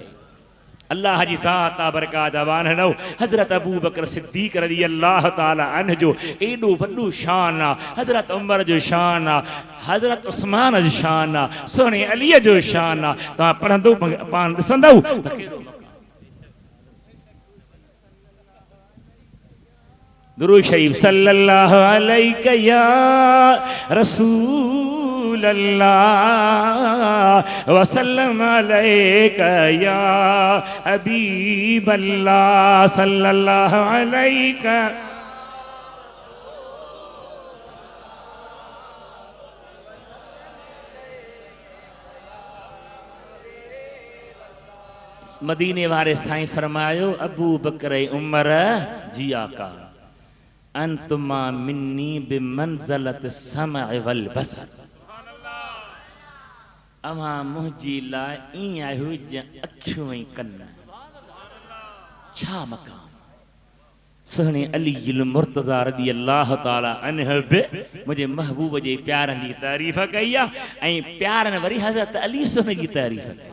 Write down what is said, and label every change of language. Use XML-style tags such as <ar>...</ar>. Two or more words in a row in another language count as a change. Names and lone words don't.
<sd>अल्लाह जी ज़ात बरकात वानहु हज़रत अबू बकर सिद्दीक़</sd> <ar>رضي الله تعالى عنه</ar> <sd>जो एॾो वॾो शान आहे। हज़रत उमर जो शान आहे, हज़रत उस्मान जो शान आहे, सुहिणे अलीअ जो शान आहे। तव्हां पढ़ंदो पाण ॾिसंदव त कहिड़ो दुरूद शरीफ</sd> <ar>صلى الله عليه يا رسول الله وسلم عليك يا حبيب الله صلى الله عليك.</ar> <sd>मदीने वारे साईं फरमायो अबू बकर उमर जी आका</sd> <ar>أنتما مني بمنزلة سمع والبصر.</ar> <sd>अवां मुंहिंजी लाइ ईअं आहियो जीअं अखियूं ऐं कन। छा मक़ाम। सुहिणे अली मुर्तज़ा</sd> <ar>رضي الله تعالى عنه</ar> <sd>बि मुंहिंजे महबूब जे प्यारनि जी तारीफ़ कई आहे ऐं प्यारनि वरी हज़रत अली सुहिणे जी तारीफ़ कई।</sd>